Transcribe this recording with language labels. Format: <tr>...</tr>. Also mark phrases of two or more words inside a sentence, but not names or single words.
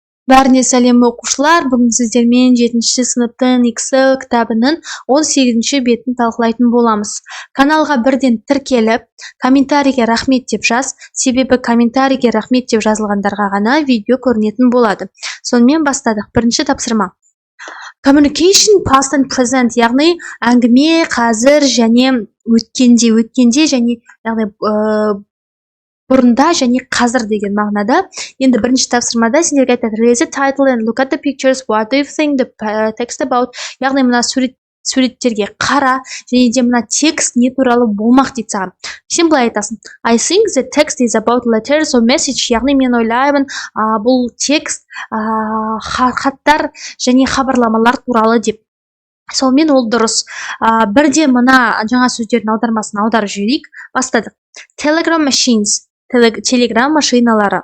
<kk>Бәріне сәлем оқушылар, бүгін сіздермен 7-ші сыныптың EXEL кітабының 18-ші бетін талқылайтын боламыз. Каналға бірден тіркеліп, комментарийге рахмет деп жаз, себебі комментарийге рахмет деп жазылғандарға ғана видео көрінетін болады. Сонымен бастадық. Бірінші тапсырма.</kk> <en>Communication past and present,</en> <kk>яғни әңгіме қазір және өткенде және яғни бұрында және қазір деген мағынада. Енді бірінші тапсырмада сендерге айтады:</kk> <en>read the title and look at the pictures. What do you think the text about?</en> <kk>Яғни мына суреттерге қара және де мына текст не туралы болмақ дейді саған. Сен былай айтасың:</kk> <en>I think the text is about letters or message.</en> <kk>Яғни мен ойлаймын, бұл текст хаттар және хабарламалар туралы деп. Сонымен ол дұрыс. Бірде мына жаңа сөздердің аудармасын аударып жіберейік. Бастадық.</kk> <en>Telegram machines,</en> <kk>телеграм машиналары.</kk>